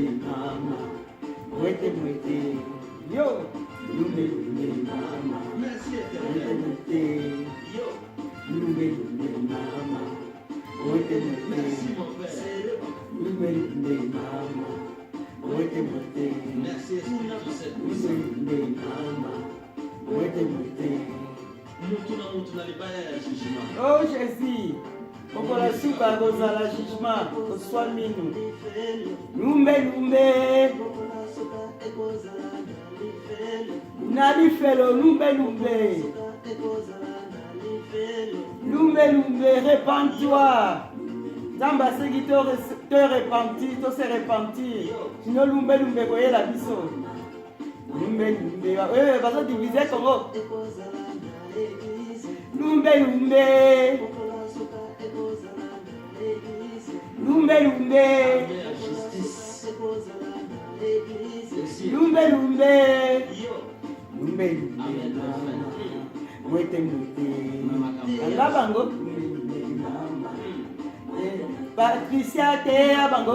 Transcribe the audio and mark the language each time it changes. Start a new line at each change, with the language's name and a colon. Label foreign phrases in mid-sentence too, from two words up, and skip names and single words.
Lingala: mama mwete mwete yo lumbe lumbe mama mwete mwete yo lumbe lumbe mama mwete mwete lumbe lumbe mama mwete mwete lumbe mama mwete mwete. Oh Jésus, okola suka kozala jugement oswa minu lumbe lumbe nalifelo lumbe lumbe lumbe lumbe repens-toi. Nzambe aseki te repentir, to
French: se repentir.
Lingala: Sinon lumbe lumbe koyela biso. Lumbe lumbe bazo diviser Congo. Lumbe lumbe lumbe lumbe lumbe lumbe lumbe lumbe mwete mwete angabango Patricia te abango